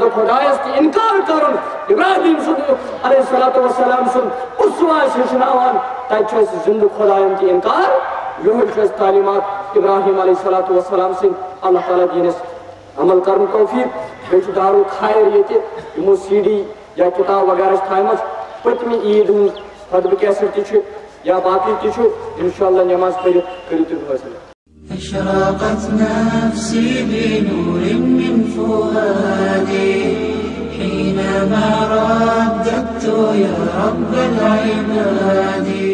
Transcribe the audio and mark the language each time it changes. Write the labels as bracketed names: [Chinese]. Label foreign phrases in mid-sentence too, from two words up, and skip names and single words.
[Kashmiri] خۄدایس تہِ اِنکار کرُن ابراہیم سُنٛد [Arabic] علیہ الصلوۃ والسلام [Kashmiri] سُنٛد اسوا أسۍ ہیٚچھناوان تتہِ چھُ اَسہِ زِنٛدٕ خۄداین تہِ اِنکار یِہوے چھُ اَسہِ تعلیٖمات ابراہیم [Arabic] علیہ الصلوۃ والسلام [Kashmiri] سٕنٛدۍ اللہ تعالیٰ دِیِن اَسہِ عمل کرُن توفیٖق بیٚیہِ چھُ دارُل خیر ییٚتہِ یِمو CD یا کِتاب وغیرہ چھِ تھایمژ پٔتمہِ عیٖد ہٕنٛز خطبہٕ کیسٹ تہِ چھِ یا باقٕے تہِ چھُ انشاءاللہ نٮ۪ماز پٔرِتھ کٔرِو تُہۍ حٲصِل [Arabic] أشرقت نفسي بنور من فؤادي حينما رددت يا رب العباد